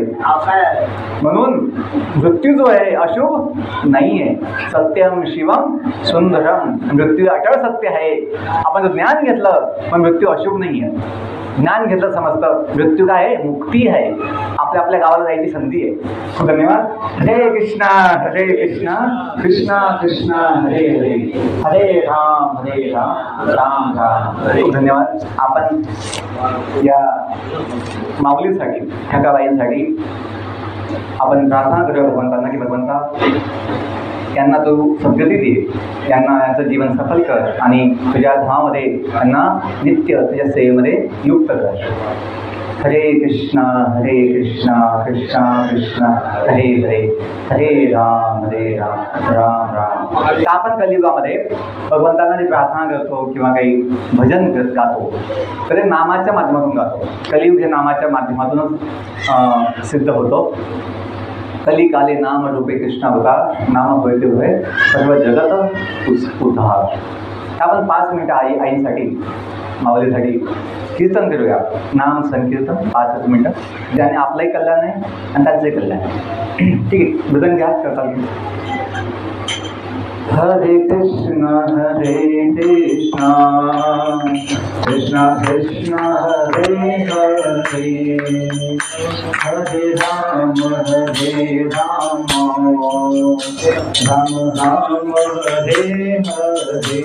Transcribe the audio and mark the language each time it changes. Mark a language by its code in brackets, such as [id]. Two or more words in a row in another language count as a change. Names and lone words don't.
[mr] म्हणून मृत्यू जो आहे अशुभ नाहीये, [sa] सत्यम शिवम सुंदरम. [mr] मृत्यू अटळ सत्य आहे. आपण जर ज्ञान घेतलं पण मृत्यू अशुभ नाहीये. ज्ञान घेतलं समजतं मृत्यू काय आहे, मुक्ती आहे, आपल्या आपल्या गावाला जायची संधी आहे. खूप धन्यवाद. [sa] हरे कृष्णा कृष्णा कृष्णा हरे हरे, हरे राम राम राम. [mr] खूप धन्यवाद. आपण या माऊलीसाठी, ठकाबाईंसाठी आपण प्रार्थना करूया भगवंतांना की भगवंता यांना तू सद्गती दे, यांना यांचं जीवन सफल कर आणि तुझ्या धामामध्ये यांना नित्य तुझ्या सेवेमध्ये युक्त कर. [sa] हरे कृष्णा कृष्णा कृष्णा हरे हरे, हरे राम राम राम. [mr] आपण कलियुगामध्ये भगवंतांना जी प्रार्थना करतो किंवा काही भजन गातो तर ते नामाच्या माध्यमातून गातो. कलियुग हे नामाच्या माध्यमातूनच सिद्ध होतो. [bn] কলিকালে নাম রূপে কৃষ্ণা অবতার, নাম হোতে হুএ সর্ব জগত উদ্ধার. [mr] आपण 5 मिनिटं आईसाठी माऊलीसाठी कीर्तन करूया. नाम संकीर्तन 5 मिनिटं, ज्याने आपलंही कल्याण आहे आणि त्यांचंही कल्याण आहे. ठीक आहे, मृदंग घ्या करता. [sa] हरे कृष्णा कृष्णा कृष्णा हरे हरे, हरे राम राम राम हरे हरे.